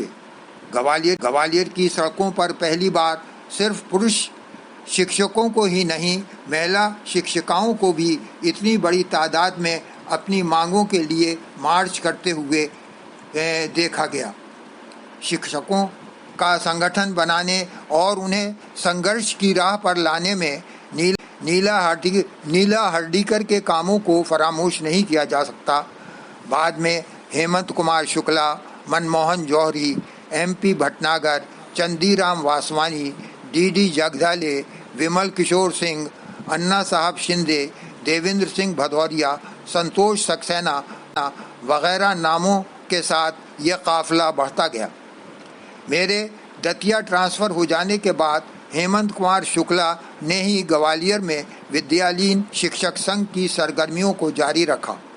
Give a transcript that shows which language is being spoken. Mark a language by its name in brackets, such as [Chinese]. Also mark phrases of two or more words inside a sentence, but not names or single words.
[Urdu] گوالیر کی سڑکوں پر پہلی بار صرف پروش شکشکوں کو ہی نہیں، مہیلا شکشکاؤں کو بھی اتنی بڑی تعداد میں اپنی مانگوں کے لیے مارچ کرتے ہوئے دیکھا گیا۔ شکشکوں کا سنگٹھن بنانے اور انہیں سنگھرش کی راہ پر لانے میں نیلا ہرڈیکر کے کاموں کو فراموش نہیں کیا جا سکتا۔ بعد میں ہیمنت کمار شکلا، منموہن جوہری، MP بھٹناگر، چندی رام واسوانی، DD جگدالے، ومل کشور سنگھ، انا صاحب شندے، دیویندر سنگھ بھدوریا، سنتوش سکسینہ وغیرہ ناموں کے ساتھ یہ قافلہ بڑھتا گیا۔ میرے دتیا ٹرانسفر ہو جانے کے بعد ہیمنت کمار شکلا نے ہی گوالیر میں ودیالین شکشک سنگھ کی سرگرمیوں کو جاری رکھا۔